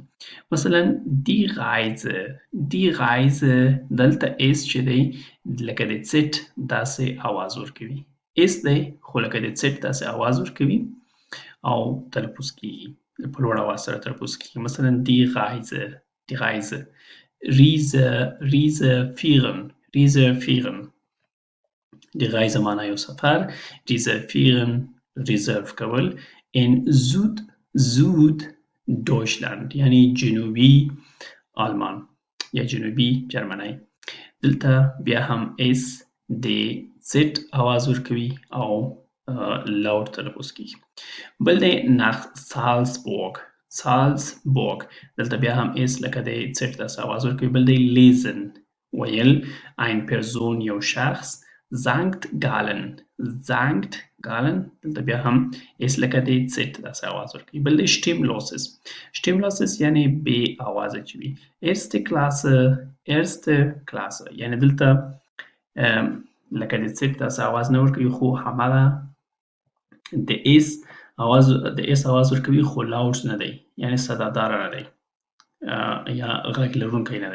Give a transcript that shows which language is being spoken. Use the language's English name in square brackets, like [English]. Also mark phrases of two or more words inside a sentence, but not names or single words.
[Pashto] مثلا [German] die Reise [Pashto] دلته اس چې دی لکه د څټ داسې آواز ورکوي اس دی خو لکه د څټ داسې آواز ورکوي او تلفظ کیږي په لوړ آواز سره تلفظ کیږي. مثلا [German] die Reise reservieren die Reise [Pashto] معنی یو سفر reservieren reserve کول [German] in Süd Deutschland [Pashto] یعنی جنوبی آلمان یا جنوبی جرمنی. دلته بیا هم اس د زد آواز ورکوي او لاوډ تلفظ کیږي. بل دی [German] nach Salzburg [Pashto] دلته بیا هم اس لکه د زد داسې آواز ورکوي. بل دی lesen ویل [German] ein Person [Pashto] یو شخص Sankt Gallen دلته بیا هم اس لکه د زد داسې آواز ورکوي. بل دی stimmloses یعنی بې آوازه چې وي. [German] erste Klasse [Pashto] یعنی دلته لکه د زد داسې آواز نه ورکوي خو هماغه د اس آواز ورکوي خو لاوډ نه دی یعنی صدادار نه دی یا غږ لرونکی نه دی.